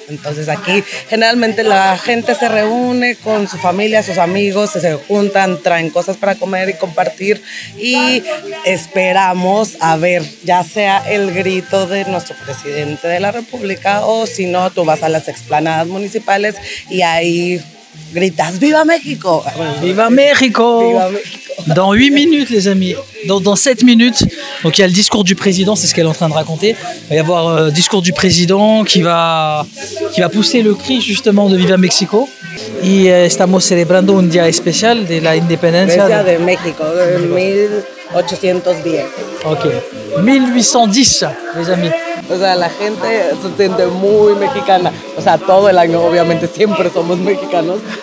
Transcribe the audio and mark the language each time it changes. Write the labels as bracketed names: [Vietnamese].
[Spanish] Entonces aquí generalmente la gente se reúne con su familia, sus amigos, se juntan, traen cosas para comer y compartir y esperamos a ver ya sea el grito de nuestro presidente de la República o si no, tú vas a las explanadas municipales y ahí gritas ¡Viva México! Viva México! Viva México! [French] Dans 8 minutes, les amis, dans 7 minutes, donc il y a le discours du président, c'est ce qu'elle est en train de raconter. Il va y avoir le discours du président qui va pousser le cri justement de Viva México. [Spanish] Y estamos celebrando un día especial de la independencia de México, de 1810. [French] Ok, 1810, les amis. [Spanish] O sea, la gente se siente muy mexicana. O sea, todo el año, obviamente, siempre somos mexicanos.